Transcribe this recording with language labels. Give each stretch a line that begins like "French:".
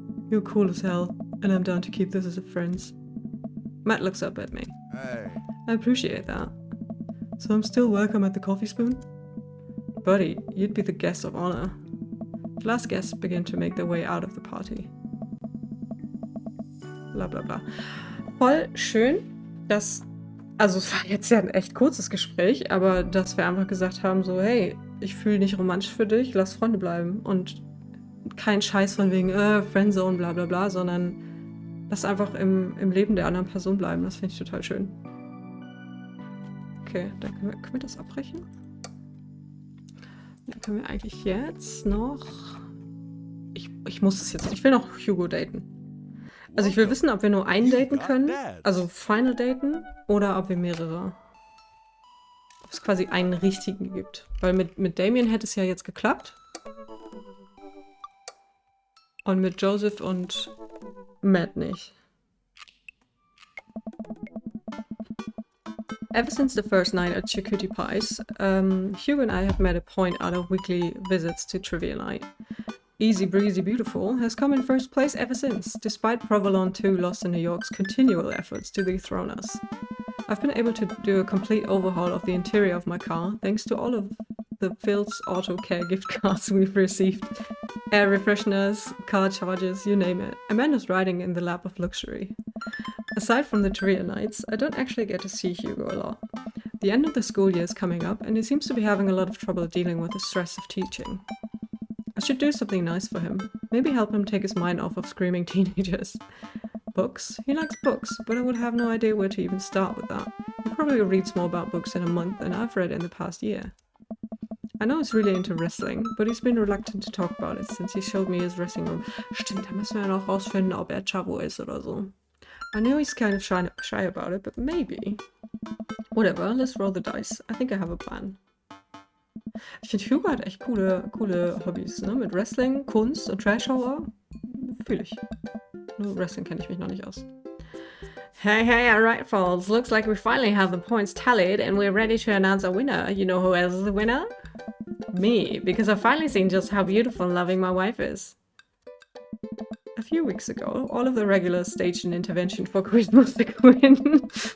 English: You're cool as hell, and I'm down to keep this as a friends. Matt looks up at me. Hey. I appreciate that. So I'm still welcome at the coffee spoon? Buddy, you'd be the guest of honor. The last guests begin to make their way out of the party. Bla bla bla.
German: Voll schön, dass, also es war jetzt ja ein echt kurzes Gespräch, aber dass wir einfach gesagt haben, so hey, ich fühle nicht romantisch für dich, lass Freunde bleiben. Und kein Scheiß von wegen, Friendzone, bla bla bla, sondern lass einfach im Leben der anderen Person bleiben. Das finde ich total schön. Okay, dann können wir das abbrechen? Dann können wir eigentlich jetzt noch... Ich muss das jetzt... Ich will noch Hugo daten. Also ich will wissen, ob wir nur einen daten können, also final daten, oder ob wir mehrere. Ob es quasi einen richtigen gibt. Weil mit Damian hätte es ja jetzt geklappt. Und mit Joseph und Matt nicht.
English: Ever since the first night at Charcuterie Pies, Hugo and I have made a point out of weekly visits to trivia night. Easy Breezy Beautiful has come in first place ever since, despite Provolone 2 Lost in New York's continual efforts to dethrone us. I've been able to do a complete overhaul of the interior of my car thanks to all of the Phil's Auto Care gift cards we've received. Air refresheners, car chargers, you name it. Amanda's riding in the lap of luxury. Aside from the trivia nights, I don't actually get to see Hugo a lot. The end of the school year is coming up and he seems to be having a lot of trouble dealing with the stress of teaching. I should do something nice for him. Maybe help him take his mind off of screaming teenagers. Books? He likes books, but I would have no idea where to even start with that. He probably reads more about books in a month than I've read in the past year. I know he's really into wrestling, but he's been reluctant to talk about it since he showed me his dressing room.
German: Stimmt, da müssen wir noch rausfinden, ob Chavo ist oder so.
English: I know he's kind of shy about it, but maybe. Whatever, let's roll the dice. I think I have a plan.
German: Ich finde, Hugo hat echt coole Hobbys, ne? Mit Wrestling, Kunst und Trash-Horror. Fühle ich. Nur Wrestling kenne ich mich noch nicht aus.
English: Hey, alright, folks. Looks like we finally have the points tallied and we're ready to announce a winner. You know who else is the winner? Me, because I've finally seen just how beautiful and loving my wife is. A few weeks ago, all of the regulars staged an intervention for Christmas the Queen.